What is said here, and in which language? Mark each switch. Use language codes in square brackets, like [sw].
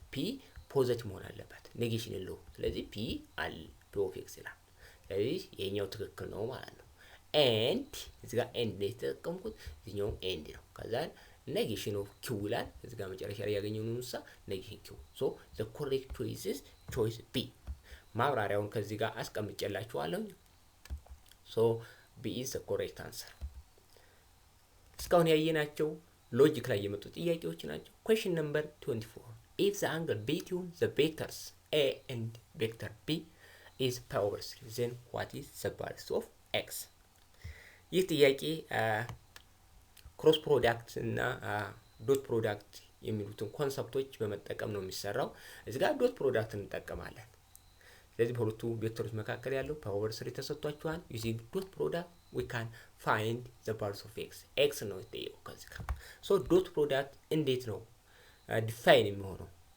[am] P ፖዚቲቭ መሆን አለበት ኔጌሽን የለውም። ስለዚህ P አለ P of X ይላል። ስለዚህ ይሄኛው ትክክል ነው ማለት ነው። ኤንድ እዚህ ጋር ኤንድ ላይ ተጠቀምኩት፣ እዚህኛው ኤንድ ነው። ከዛ [en] negation of Q [am] ይላል። እዚህ ጋር መጨረሻ ላይ ያገኘው ነው [en] negation Q. So the correct choice is choice B. [am] ማብራሪያውን ከዚህ ጋር አስቀምጬላችኋለሁ። [en] So B is the correct answer. [am] እስካሁን ያየናቸው ሎጂክ ላይ የመጡ ጥያቄዎች ናቸው። [en] Question number 24. If the angle between the vectors A and vector B is pi over 3, then what is the base of X? [am] ይህ ጥያቄ ክሮስ ፕሮዳክት እና ዶት ፕሮዳክት የሚሉትን ኮንሰፕቶች በመጠቀም ነው የሚሰራው። እዚህ ጋር ዶት ፕሮዳክት እንጠቀማለን። ስለዚህ በሁለቱ ቬክተሮች መካከል ያለው ፓይ ኦቨር 3 ተሰጥቷቸዋል። using ዶት ፕሮዳክት [en] we can find the values of x x [am] ነው የተጠየቀው ከዚህ ጋር። so ዶት ፕሮዳክት እንዴት ነው ዲፋይን የሚሆነው?